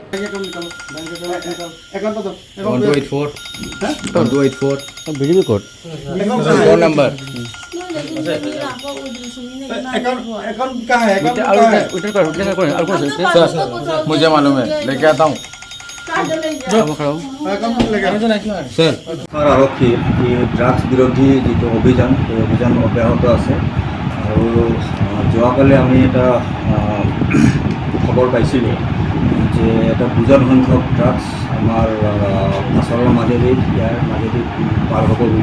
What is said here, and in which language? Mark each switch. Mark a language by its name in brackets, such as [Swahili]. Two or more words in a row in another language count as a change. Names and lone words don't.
[Hindi] 1284 बिजली कोड फोन नंबर मुझे मालूम है, लेके आता हूँ सर। [Assamese] আৰক্ষীৰ এই ড্ৰাগছ বিৰোধী যিটো অভিযান, সেই অভিযান অব্যাহত আছে। আৰু যোৱাকালি আমি এটা খবৰ পাইছিলোঁ যে এটা দুজন সংখ্যক ড্ৰাগছ আমাৰ কাছাৰৰ মাজেদি, ইয়াৰ মাজেদি পাৰ হ'ব বুলি।